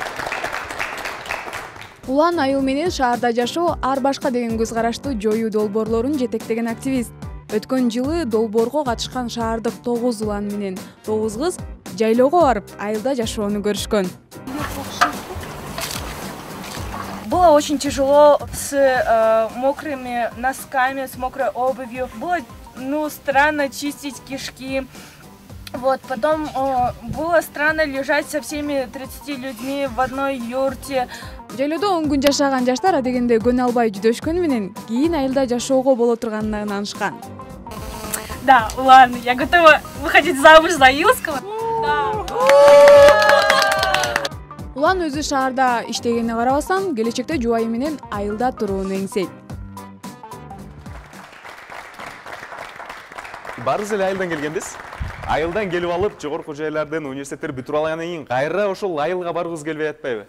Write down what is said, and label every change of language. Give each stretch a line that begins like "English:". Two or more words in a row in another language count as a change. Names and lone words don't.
Kyrgyz: Улан айыл менен шаарда жашоо ар башка деген көз карашты жоюу долбоорлорун жетектеген активист. Өткөн жылы долбоорго катышкан шаардык 9 улан менен 9 кыз жайлоого барып айылда жашоону көрүшкөн.
Russian: Было очень тяжело с мокрыми носками, с мокрой обувью. Было ну, странно чистить кишки. Вот, потом было странно лежать со всеми 30 людьми в одной юрте.
Kyrgyz: Жайлоодо 10 күн жашаган жаштар адегенде көнө албай жүдөшкөнү менен кийин айылда жашоого боло турганына ынанышкан.
Russian: Да, ладно, я готова выходить замуж за Илского.
Kyrgyz: Улан өзү шаарда иштегенине карабастан, келечекте жубайы менен айылда турууну эңсейт. Барыңыз эле айылдан келгенбиз. Айылдан келип алып, жогорку жайлардан университеттер бүтүп алгандан кийин кайра ошол айылга баргыңыз келбей атпайбы?